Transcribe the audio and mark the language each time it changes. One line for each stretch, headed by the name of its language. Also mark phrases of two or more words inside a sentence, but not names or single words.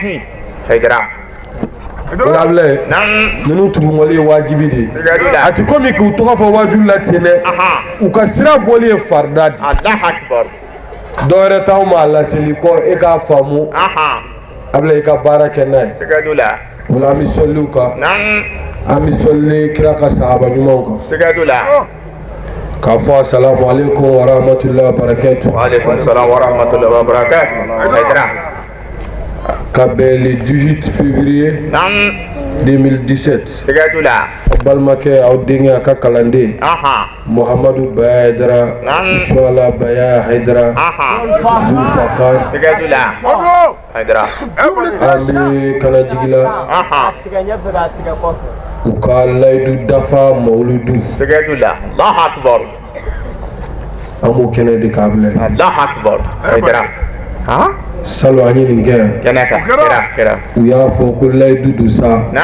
Bambara: Ablaye ninnu tugumali ye wajibi de ye a tɛ komi k'u tɔgɔ fɔ wajibi la ten dɛ u ka sira bɔli ye farida de dɔwɛrɛ t'aw ma laseli kɔ e k'a faamu Ablaye i ka baara kɛ n'a ye o la an bɛ sɔli u kan an bɛ sɔli kira ka sahaba ɲumanw kan k'a fɔ
Arabic: السلام عليكم ورحمة الله وبركاته. وعليكم السلام ورحمة الله وبركاته.
Bambara: Ka bɛn
French: le 18 février 2017
Bambara: balimakɛ aw denkɛ a ka kalanden Muhamadu Baya Haidara Inshallah Baya Haidara Zulfakar an bɛ kana jigila u ka layidu dafa mawuludu an b'o kɛnɛ de k'a filɛ salon an ye nin kɛ u y'a fɔ ko layidu do sa